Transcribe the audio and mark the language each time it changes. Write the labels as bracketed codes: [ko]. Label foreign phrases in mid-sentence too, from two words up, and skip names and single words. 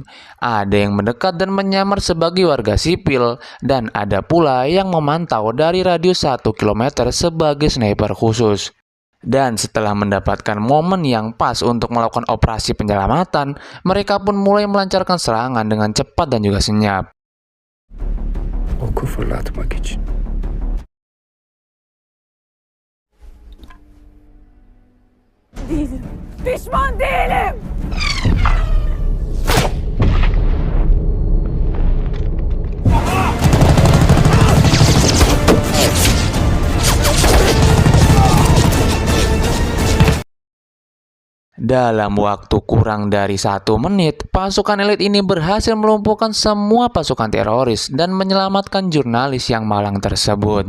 [id] Ada yang mendekat dan menyamar sebagai warga sipil, dan ada pula yang memantau dari radius 1 km sebagai sniper khusus. Dan setelah mendapatkan momen yang pas untuk melakukan operasi penyelamatan, mereka pun mulai melancarkan serangan dengan cepat dan juga senyap. [tr] Oku fırlatmak için. Değilim. Pişman değilim. [id] Dalam waktu kurang dari 1 menit, pasukan elit ini berhasil melumpuhkan semua pasukan teroris dan menyelamatkan jurnalis yang malang tersebut.